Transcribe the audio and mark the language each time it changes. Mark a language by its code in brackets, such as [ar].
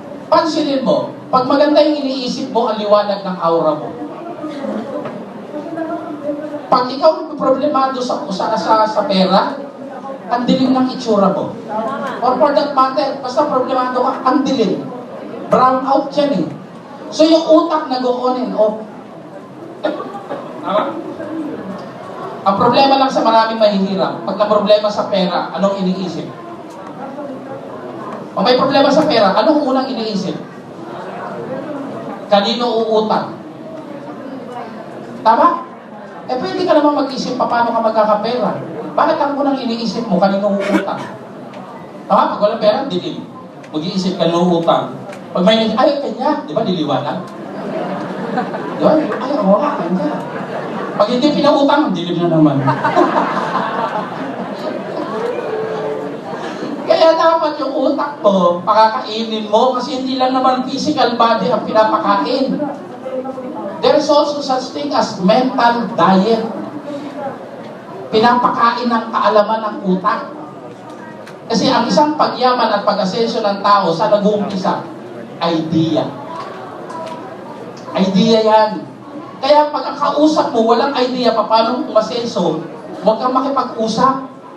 [tl] Pansinin mo, pag maganda yung iniisip mo, ang liwanag ng aura mo. Pag ikaw problemado sa pera, ang dilim ng itsura mo. [en] Or for that matter, [tl] basta problemado ka, ang dilim. Brown out yan eh. So yung utak nag-on and off. Tama? Ang problema lang sa maraming mahihirap, pag na-problema sa pera, anong iniisip? Pag may problema sa pera, anong unang iniisip? Kanino uutang? Tama? Eh pwede ka naman mag-isip paano ka magkakapera. Bakit ang unang iniisip mo, kanino uutang? Tama? Pag walang pera, dilim. Mag-iisip kanino uutang. Pag may iniisip, ay, kanya, di ba, diliwanag? Di ba? Ay, oo, kanya. Pag hindi pinautang, dilim na naman. Kaya dapat yung utak mo, pakakainin mo kasi hindi lang naman physical body ang pinapakain. [en] There is also such thing as mental diet. [tl] Pinapakain ng kaalaman ng utak. Kasi ang isang pagyaman at pag-asenso ng tao sa nag-uumpisa, idea. Idea yan. Kaya pag ang kausap mo, walang idea pa paano umasenso, huwag kang makipag-usap.